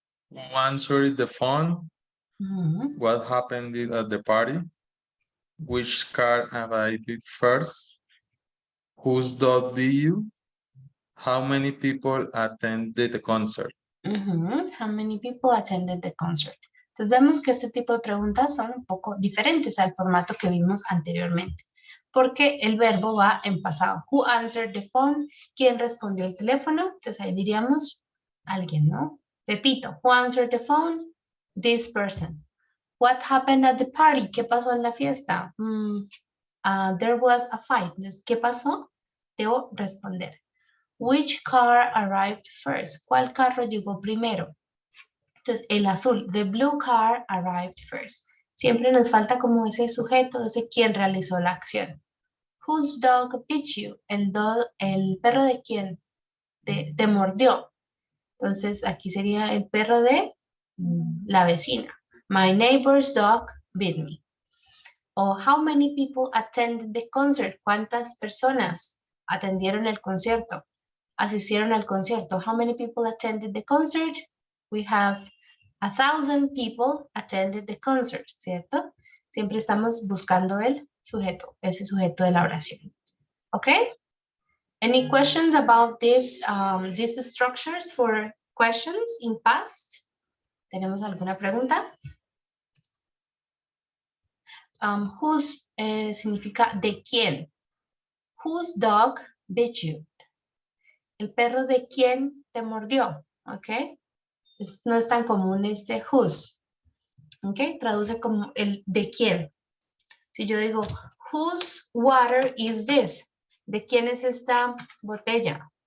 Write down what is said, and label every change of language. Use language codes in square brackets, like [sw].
[en] Who answered the phone? What happened at the party? Which car arrived first? Whose dog did you? How many people attended the concert? How many people attended the concert? [es] Entonces vemos que este tipo de preguntas son un poco diferentes al formato que vimos anteriormente, porque el verbo va en pasado. [en] Who answered the phone? [es] ¿Quién respondió el teléfono? Entonces ahí diríamos alguien, ¿no? [en] Pepito. Who answered the phone? This person. What happened at the party? [es] ¿Qué pasó en la fiesta? [en] There was a fight. [es] Entonces, ¿qué pasó? Debo responder. [en] Which car arrived first? [es] ¿Cuál carro llegó primero? Entonces, el azul, [en] the blue car arrived first. [es] Siempre nos falta como ese sujeto, ese quien realizó la acción. [en] Whose dog bit you? [es] El perro de quién te mordió. Entonces, aquí sería el perro de la vecina. [en] My neighbor's dog bit me. O how many people attended the concert? [es] ¿Cuántas personas atendieron el concierto? Asistieron al concierto. [en] How many people attended the concert? We have 1,000 people attended the concert, ¿cierto? [es] Siempre estamos buscando el sujeto, ese sujeto de la oración. ¿Ok? [en] Any questions about these structures for questions in past? [es] ¿Tenemos alguna pregunta? [en] Whose [es] significa de quién. [en] Whose dog bit you? [es] El perro de quién te mordió, ¿ok? No es tan común este whose, ¿ok? Traduce como el de quién. Si yo digo, [en] whose water is this? [es] ¿De quién es esta botella?